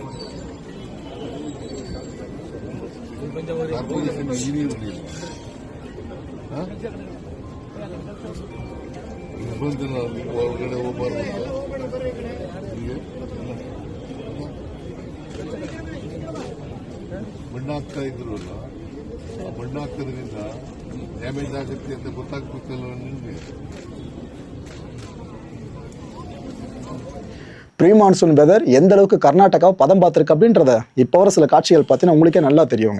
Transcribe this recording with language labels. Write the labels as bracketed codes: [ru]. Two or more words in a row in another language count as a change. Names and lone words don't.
[en] corporation engineer [kn] ಬಂದಿಲ್ಲ, ನೀವು ಒಳಗಡೆ ಹೋಗ್ಬಾರ್ದು ಅಂತ ಮಣ್ಣು ಹಾಕ್ತಾ ಇದ್ರು. ಆ ಮಣ್ಣು ಹಾಕೋದ್ರಿಂದ ಡ್ಯಾಮೇಜ್ ಆಗುತ್ತೆ ಅಂತ ಗೊತ್ತಾಗ್ಬೇಕಲ್ಲ ನಿಮಗೆ. [en] pre monsoon weather [ta] எந்த அளவுக்கு கர்நாடகாவை பதம் பார்த்துருக்கு அப்படின்றத இப்போ வர சில காட்சிகள் பார்த்தீங்கன்னா உங்களுக்கே நல்லா தெரியுங்க.